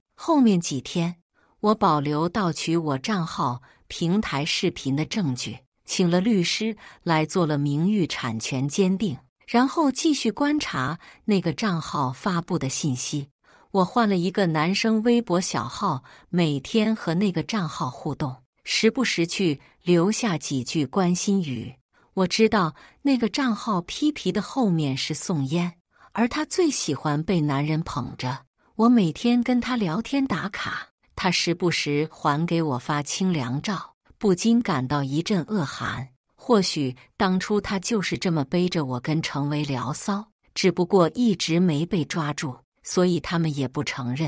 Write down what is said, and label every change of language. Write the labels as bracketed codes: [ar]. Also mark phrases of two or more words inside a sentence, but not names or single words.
[zh] 後面幾天，我保留盜取我賬號平台視頻的證據，請了律師來做了名譽產權鑑定， 然後繼續觀察那個賬號發布的信息。我換了一個男生微博小號，每天和那個賬號互動，時不時去留下幾句關心語。我知道那個賬號批皮的後面是宋嫣，而他最喜歡被男人捧着。我每天跟他聊天打卡，他時不時還給我發清涼照，不禁感到一陣惡寒。或許當初他就是這麼背着我跟程維聊騷，只不過一直沒被抓住，所以他們也不承認。